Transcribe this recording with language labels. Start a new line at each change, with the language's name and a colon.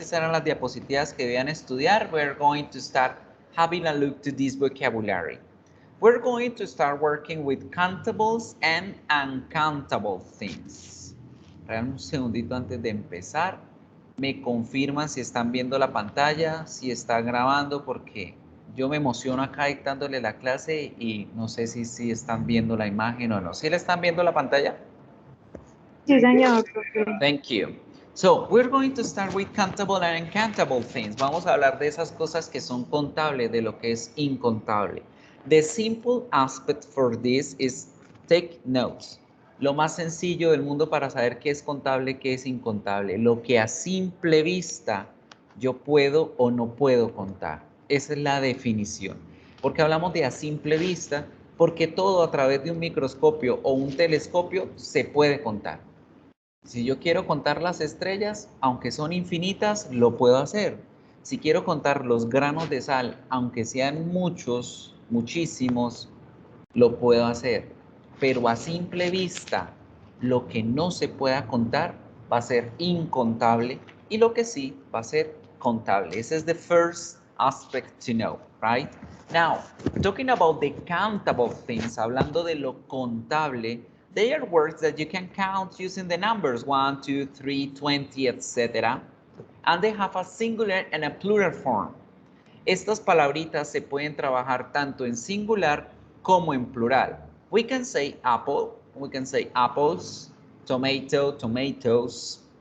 Spanish: Esas eran las diapositivas que debían estudiar.
English: We're going to start having a look to this vocabulary. We're going to start working with countables and uncountable things.
Spanish: Regálame un segundito antes de empezar. Me confirman si están viendo la pantalla, si está grabando, porque yo me emociono acá dictándole la clase y no sé si están viendo la imagen o no. ¿Sí le están viendo la pantalla? Sí, señor.
English: Thank you. So, we're going to start with countable and uncountable things.
Spanish: Vamos a hablar de esas cosas que son contables, de lo que es incontable.
English: The simple aspect for this is take notes.
Spanish: Lo más sencillo del mundo para saber qué es contable, qué es incontable. Lo que a simple vista yo puedo o no puedo contar. Esa es la definición. ¿Por qué hablamos de a simple vista? Porque todo a través de un microscopio o un telescopio se puede contar. Si yo quiero contar las estrellas, aunque son infinitas, lo puedo hacer. Si quiero contar los granos de sal, aunque sean muchos, muchísimos, lo puedo hacer. Pero a simple vista, lo que no se pueda contar va a ser incontable y lo que sí va a ser contable. Ese es
English: the first aspect to know, right? Now, talking about the countable things,
Spanish: hablando de lo contable,
English: they are words that you can count using the numbers 1, 2, 3, 20, etc. And they have a singular and a plural form.
Spanish: Estas palabritas se pueden trabajar tanto en singular como en plural.
English: We can say apple, we can say apples, tomato, tomatoes.